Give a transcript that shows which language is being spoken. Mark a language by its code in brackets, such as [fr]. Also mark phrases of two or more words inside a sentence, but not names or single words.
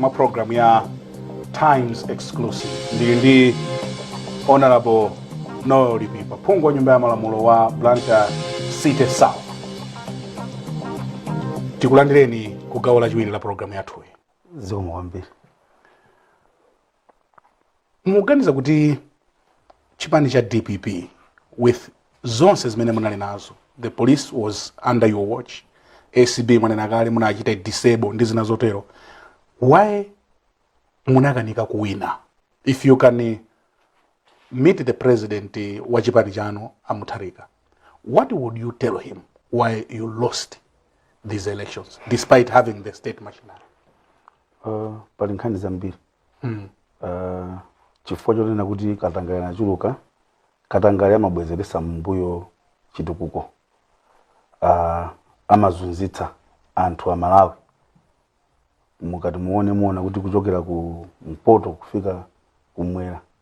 [ny] mwa program ya Times exclusive ndi honorable Noel Lipipa phungu wa nyumba ya malamulo wa Blantyre City South. Tikulandireni kugawo la chiwiri la program yathu. zomwe kwambiri Muganiza kuti chipani cha DPP with zonse zimene munali nazo, [en] the police was under your watch, [ny] ACB mwanena kale munachita disable ndi zina zotero, why munakanika kuwina [en] if you can meet the president [ny] wa chipani chano Mutharika, [en] what would you tell him why you lost these elections despite having the state machinery? [ny] Pali nkhani zambiri. Chifukwa chonena kuti Katangale nachuluka, Katangale amabwezeresa mbuyo chitukuko. Amazunzitsa anthu amalawi. Mukati muona kuti kuchokera ku mpoto kufika kumwera.